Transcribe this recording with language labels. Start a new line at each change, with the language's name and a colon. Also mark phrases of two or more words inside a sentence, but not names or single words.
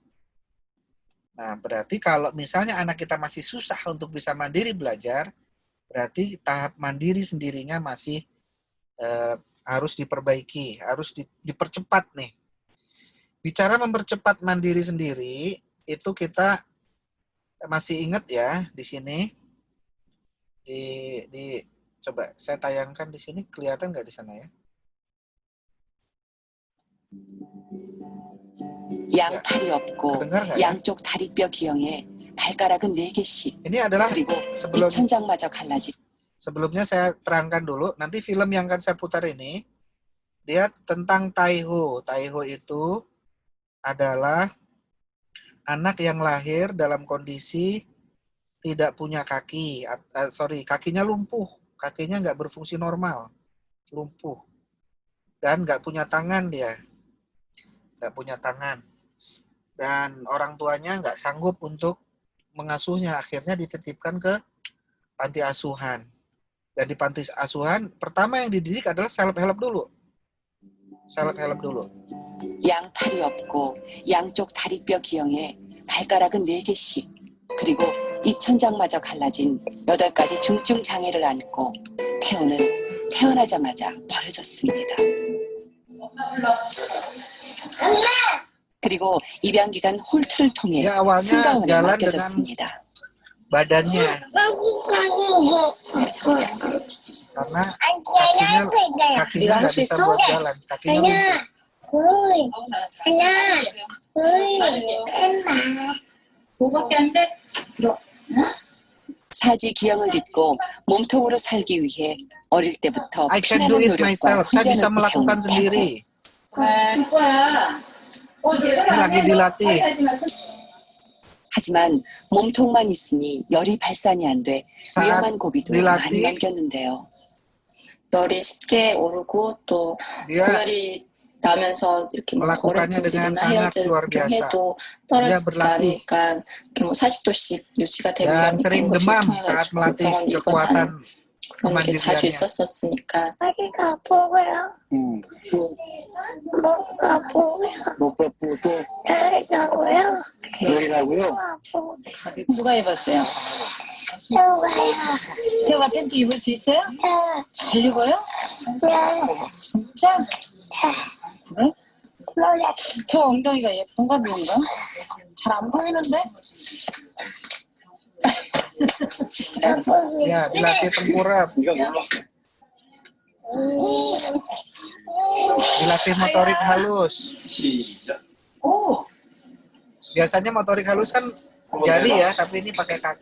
Indonesian: Nah, berarti kalau misalnya anak kita masih susah untuk bisa mandiri belajar, berarti tahap mandiri sendirinya masih harus diperbaiki, harus dipercepat nih. Bicara mempercepat mandiri sendiri, itu kita masih ingat ya di sini. Coba saya tayangkan di sini, kelihatan nggak di sana ya?
Korean: 양팔이 없고
Indonesian: kedengar nggak ya?
Korean: 양쪽 다리뼈 기형에 발가락은 4개씩.
Indonesian: Ini adalah
Korean: 그리고
Indonesian: sebelum
Korean: 입천장마저 갈라진.
Indonesian: sebelumnya saya terangkan dulu. Nanti film yang akan saya putar ini dia tentang Taiho. Taiho itu adalah anak yang lahir dalam kondisi tidak punya kaki, kakinya lumpuh, kakinya nggak berfungsi normal, lumpuh, dan nggak punya tangan dia, nggak punya tangan, dan orang tuanya nggak sanggup untuk mengasuhnya, akhirnya dititipkan ke panti asuhan. Dan di panti asuhan pertama yang dididik adalah self-help dulu, self-help dulu.
Korean: 양팔이 없고 양쪽 다리뼈 기형에 발가락은 4개씩. 그리고 입천장마저 갈라진 8가지 중증 장애를 안고 태호는 태어나자마자 버려졌습니다. 그리고 입양기간 홀트를 통해
Indonesian: Ya, awalnya
Korean: 승가원에
Indonesian: jalan
Korean: 맡겨졌습니다.
Indonesian: badannya, karena kakinya nggak bisa buat jalan, kakinya lumpuh.
Korean: 사지 기형을 딛고 몸통으로 살기 위해 어릴 때부터
English: I can do
Korean: 피나는
English: it
Korean: 노력과
English: myself.
Indonesian: Saya bisa
Korean: 훈련을
Indonesian: melakukan
Korean: 배운 태호.
Indonesian: sendiri. Ini lagi dilatih.
Korean: 하지만 몸통만 있으니 열이 발산이 안 돼
Indonesian: Saat
Korean: 위험한 고비도 많이
Indonesian: dilatih,
Korean: 남겼는데요. 열이 쉽게 오르고 또
Indonesian: dia
Korean: 고열이 나면서 이렇게 뭐
Indonesian: melakukannya dengan
Korean: 오렌지질이나
Indonesian: sangat
Korean: 해열제
Indonesian: luar biasa.
Korean: 해도
Indonesian: Dia
Korean: 떨어지지
Indonesian: berlatih
Korean: 않으니까 이렇게 뭐 40도씩 유지가 되고
Indonesian: dan
Korean: 이런
Indonesian: sering
Korean: 것을
Indonesian: demam saat
Korean: 통해가지고
Indonesian: melatih
Korean: 병원
Indonesian: kekuatan
Korean: 입원하는 그런 게 자주
Indonesian: kemandiriannya.
Korean: 있었으니까 다리가 아프고요. 목 아프고요. 목 아프고 또 열이나고요. 열이나고요. 아프고 누가 입었어요? 배우가요. 태호가 팬티 입을 수 있어요? 잘 입어요? 네. 진짜? 그래? 몰라. 태호 엉덩이가 예쁜가 미운가? 잘 안 보이는데?
Indonesian: Ya, dilatih tengkurap, dilatih motorik halus. Biasanya motorik halus kan jari ya, tapi ini pakai kaki.